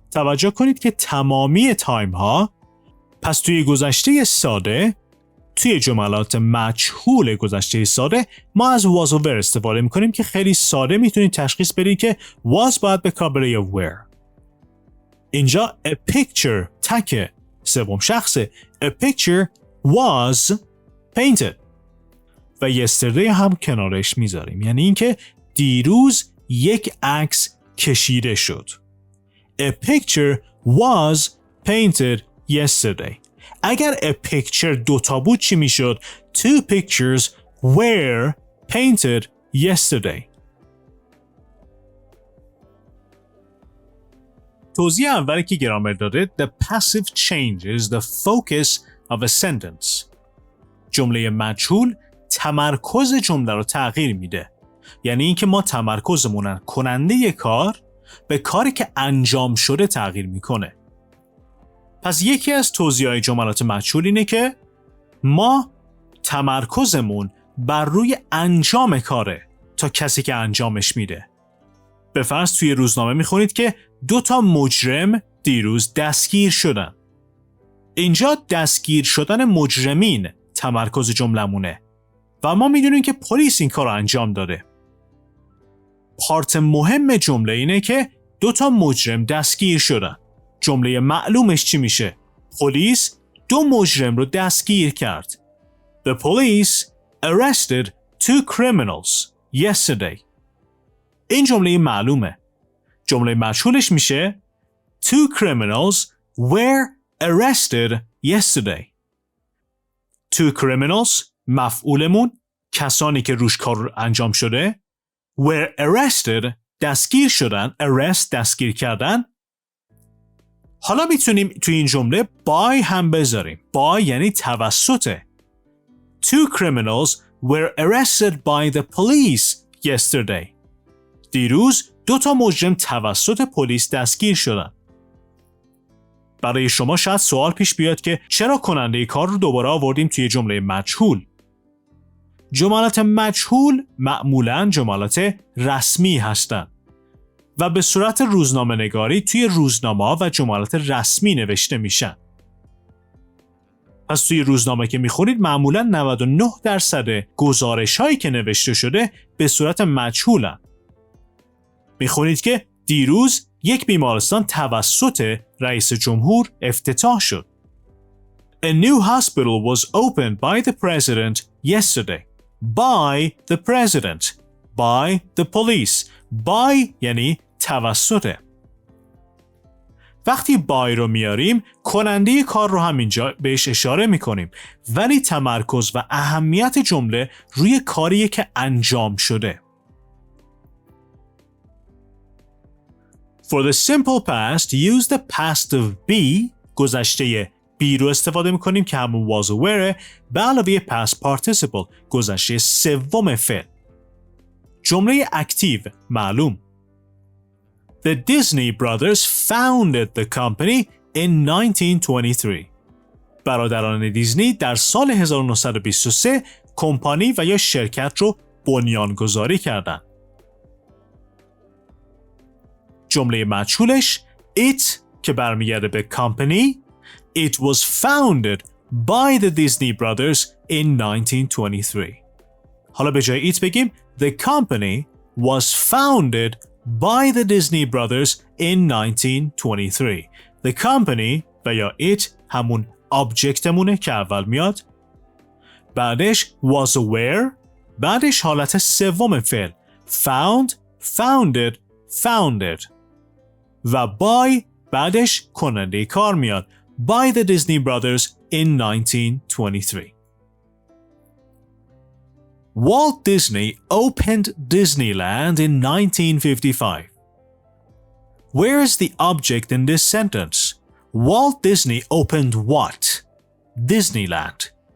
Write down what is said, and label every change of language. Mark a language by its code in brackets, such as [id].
[fa] توجه کنید که تمامی تایم ها پس توی گذشته ساده توی جملات مجهول گذشته ساده ما از was و were استفاده میکنیم که خیلی ساده میتونید تشخیص بدید که was باید به کار بره یا were. اینجا [en] a picture [fa] تک سوم شخصه. [en] a picture was painted [fa] و [en] yesterday [fa] هم کنارش میذاریم یعنی اینکه دیروز یک عکس کشیده شد. [en] a picture was painted yesterday. [fa] اگر [en] a picture [fa] دوتا بود چی میشد؟ [en] two pictures were painted yesterday. [fa] توضیح اولی که گرامر داده [en] the passive changes the focus of a sentence. [fa] جمله مجهول تمرکز جمله رو تغییر میده. یعنی اینکه ما تمرکزمون کننده کار به کاری که انجام شده تغییر میکنه. پس یکی از توضیحات جملات مجهول اینه که ما تمرکزمون بر روی انجام کاره تا کسی که انجامش میده. به فرض توی روزنامه میخونید که 2 مجرم دیروز دستگیر شدن. اینجا دستگیر شدن مجرمین تمرکز جملمونه و ما میدونیم که پلیس این کار رو انجام داده. پارت مهم جمله اینه که 2 مجرم دستگیر شدن. جمله معلومش چی میشه؟ پلیس 2 مجرم رو دستگیر کرد. [en] The police arrested 2 criminals yesterday. [fa] این jumle معلومه. جمله مجهولش میشه [en] 2 criminals were arrested yesterday. 2 criminals [fa] مفعولمون کسانی که روش کار انجام شده [en] were arrested [fa] دستگیر شدن. arrest دستگیر کردن. حالا میتونیم توی این جمله by هم بذاریم. by یعنی توسط. [en] 2 criminals were arrested by the police yesterday. [fa] دیروز 2 مجرم توسط پلیس دستگیر شدن. برای شما شاید سوال پیش بیاد که چرا کننده کار رو دوباره آوردیم توی جمله مجهول؟ جملات مجهول معمولاً جملات رسمی هستند و به صورت روزنامه نگاری توی روزنامه و جملات رسمی نوشته میشن. پس توی روزنامه که میخونید معمولاً 99% گزارش هایی که نوشته شده به صورت مجهولن. میخونید که دیروز یک بیمارستان توسط رئیس جمهور افتتاح شد. [en] A new hospital was opened by the president yesterday. By the president. By the police. [fa] By یعنی توسط. وقتی by رو میاریم کننده کار رو همینجا بهش اشاره میکنیم ولی تمرکز و اهمیت جمله روی کاریه که انجام شده. [en] For the simple past, use the past of be [fa] گذشته [en] be [fa] رو استفاده میکنیم که همون [en] was و were [fa] به علاوه [en] past participle [fa] گذشته سوم فعل. جمله اکتیو معلوم. [en] The Disney brothers founded the company in 1923. [fa] برادران دیزنی در سال 1923 کمپانی و یا شرکت رو بنیانگذاری کردند. جمله مجهولش it که برمیگرده به company. [en] It was founded by the Disney brothers in 1923. [fa] حالا به جای [en] it [fa] بگیم [en] the company was founded by the Disney brothers in 1923. The company [fa] و یا it همون objectمونه که اول میاد. بعدش [en] was aware. [fa] بعدش حالت سوم فعل [en] found, founded, founded. و by [fa] بعدش کننده کار میاد [en] by the Disney brothers in 1923. Walt Disney opened Disneyland in 1955. Where is the object in this sentence? Walt Disney opened what? Disneyland.